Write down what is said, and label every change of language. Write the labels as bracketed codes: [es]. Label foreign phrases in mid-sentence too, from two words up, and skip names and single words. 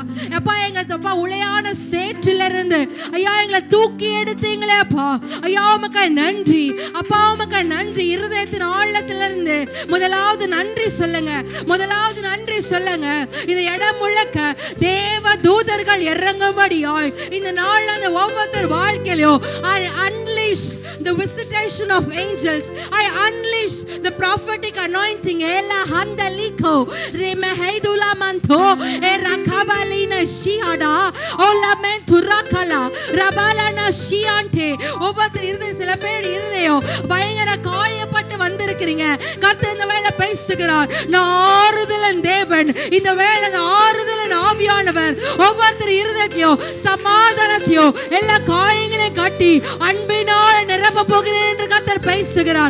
[ta] அப்பா எங்க உளையான சேற்றிலிருந்து ஐயா எங்களை தூக்கி எடுத்தீங்களே அப்பா. ஐயா உமக்கு நன்றி அப்பா, உமக்கு நன்றி. இருதயத்தின் ஆழத்திலிருந்து முதலாவது நன்றி சொல்லுங்க, முதலாவது நன்றி சொல்லுங்க. இந்த இடம் முழுக்க தேவ தூதர்கள் இறங்கும்படியாய் இந்த நாள்ல அந்த ஒவ்வொருத்தர் வாழ்க்கையிலும் [en] I unleash the visitation of angels. I unleash the prophetic anointing. Ela handaliko remehedula manto erakabalina shiada ola menturakala rabalana shiante. [ta] ஒவ்வொருத்தர் இருதயம், சில பேர் இருதயம் பயங்கர காயப்பட்டு வந்திருக்கிறீங்க. கர்த்தர் இந்த வேளை பேசுகிறார். நான் ஆறுதலின் தேவன். இந்த வேளை ஆறுதலின் ஆவியானவர் ஒவ்வொருத்தர் இருதயத்தையும் சமாதானத்தையும் எல்லா காயங்களையும் கட்டி அன்பினால் நிரப்ப போகிறேன் என்று கர்த்தர் பேசுகிறார்.